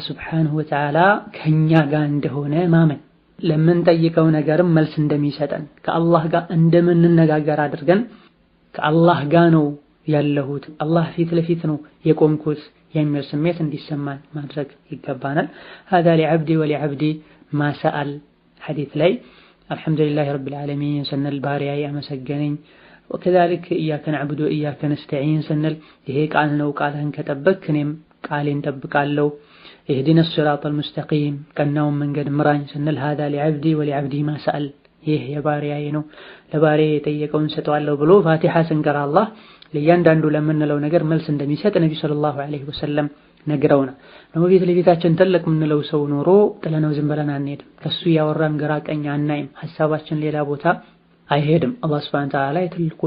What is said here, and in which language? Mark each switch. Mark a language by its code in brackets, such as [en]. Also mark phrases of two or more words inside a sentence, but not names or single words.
[ar] سبحانه وتعالى [am] ከኛ ጋር እንደሆነ ማመን፣ ለምንጠይቀው ነገርም መልስ እንደሚሰጠን፣ ከአላህ ጋር እንደምንነጋገር አድርገን ከአላህ ጋር ነው ያለሁት፣ አላህ ፊት ለፊት ነው የቆምኩት የሚል ስሜት እንዲሰማን ማድረግ ይገባናል። [ar] هذا لعبدي ولعبدي ما سأل [am] ሐዲስ ላይ [ar] الحمد لله رب العالمين [am] ስንል ባሪያዬ አመሰገነኝ፣ [ar] وكذلك إياك نعبد وإياك نستعين [am] ስንል ይሄ ቃል ነው፣ ቃልህን ከጠበቅክ እኔም ቃሌን ጠብቃለሁ። [ar] اهدنا الصراط المستقيم [am] ቀናውን መንገድ ምራኝ ስንል [ar] هذا لعبدي ولعبدي ما سأل [am] ይህ የባሪያዬ ነው ለባሪያዬ የጠየቀውን ሰጠዋለሁ ብሎ ፋቲሓ ስንቀራ አላህ ለእያንዳንዱ ለምንለው ነገር መልስ እንደሚሰጥ ነብዩ [ar] صلى الله عليه وسلم [am] ነግረውናል። ነው ፊት ለፊታችን ትልቅ የምንለው ሰው ኖሮ ጥለነው ዝም ብለን አንሄድም። ከሱ ያወራን ግራ ቀኝ አናይም። ሐሳባችን ሌላ ቦታ አይሄድም። አላህ [ar] سبحانه وتعالى [am] የትልቆች